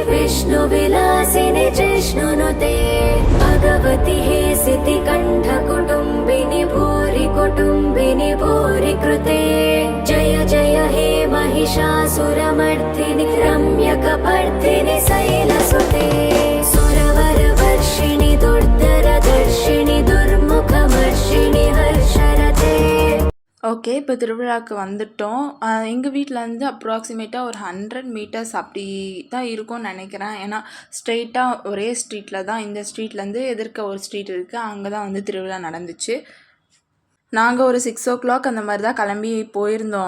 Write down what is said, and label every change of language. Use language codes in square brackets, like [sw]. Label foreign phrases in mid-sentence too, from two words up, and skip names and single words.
[sa] विष्णुविलासिनि जिष्णुनुते भगवति हेसिति कण्ठकुटुम्बिनि भूरि कुटुम्बिनि भूरि कृते जय जय हे महिषासुरमर्दिनि रम्यकपर्दिनि शैलसुते सुरवरवर्षिणि दुर्धरदर्शिनि दुर्मुखमर्षिणि हर्षरते. [ta] ஓகே, இப்போ திருவிழாவுக்கு வந்துட்டோம். எங்கள் வீட்டிலேருந்து அப்ராக்சிமேட்டாக ஒரு 100 மீட்டர்ஸ் அப்படி தான் இருக்கும்னு நினைக்கிறேன். ஏன்னா ஸ்ட்ரெயிட்டாக ஒரே ஸ்ட்ரீட்டில் தான், இந்த ஸ்ட்ரீட்லேருந்து எதிர்க்க ஒரு ஸ்ட்ரீட் இருக்குது, அங்கே தான் வந்து திருவிழா நடந்துச்சு. நாங்கள் ஒரு 6 o'clock அந்த மாதிரி தான் கிளம்பி போயிருந்தோம்.